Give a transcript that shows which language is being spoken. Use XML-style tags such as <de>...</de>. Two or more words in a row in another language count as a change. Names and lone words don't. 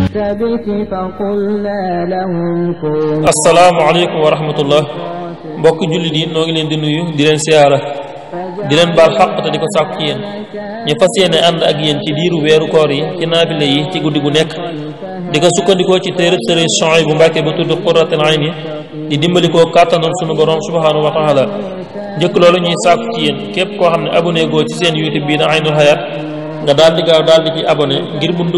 <ar>الثابت فقلنا لهم كونوا. السلام عليكم ورحمة الله.</ar> <wo>mbokk jullit yi noo ngi leen di nuyu di leen siyaara di leen baal xaq te di ko sàkku ci yéen ñu fas yéene ànd ak yéen ci diiru weeru koor yi ci naafile yi ci guddi gu nekk di ko sukkandikoo ci téereb Sëriñ Suhaybu Mbàkke bu tudd Qurratul Ayni di dimbalikoo kàttanal sunu borom</wo> <ar>سبحانه وتعالى</ar> <wo>njëkk loolu ñuy sàkku ci yéen képp koo xam ne abonné goo ci seen YouTube bii na Aynul Hayaat nga daal di gaaw daal di ci abonné ngir bu</wo>